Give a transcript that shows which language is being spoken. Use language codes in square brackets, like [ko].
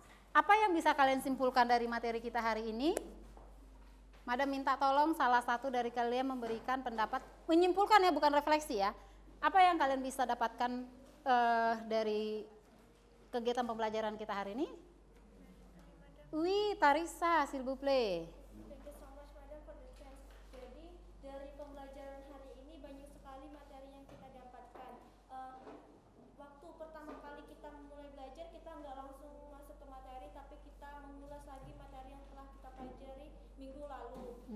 [id] Apa yang bisa kalian simpulkan dari materi kita hari ini? Madam minta tolong salah satu dari kalian memberikan pendapat, menyimpulkan ya, bukan refleksi ya. Apa yang kalian bisa dapatkan dari kegiatan pembelajaran kita hari ini? [fr] Oui, Tarisa, s'il vous plaît. [en] Thank you so much, Madam, for the chance. [id] Jadi dari pembelajaran hari ini banyak sekali materi yang kita dapatkan. Waktu pertama kali kita mulai belajar, kita nggak langsung masuk ke materi, tapi kita mengulas lagi materi yang telah kita pelajari minggu lalu.